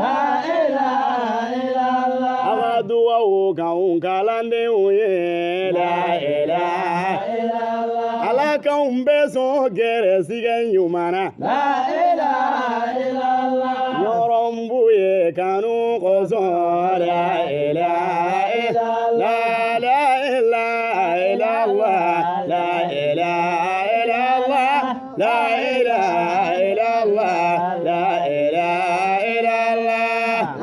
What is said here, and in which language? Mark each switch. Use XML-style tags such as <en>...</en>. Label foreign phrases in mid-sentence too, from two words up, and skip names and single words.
<bm>a ka dugawu k'anw kalandenw ye</bm> <ar>لا إله الله</ar> <bm>k'anw bɛɛ sɔn gɛrɛsigɛ ɲuman na yɔrɔn Buye kanu kosɔn</bm> <ar>لا إله لا إله إلا الله لا إله إلا الله لا إله إلا الله لا إله إلا الله</ar>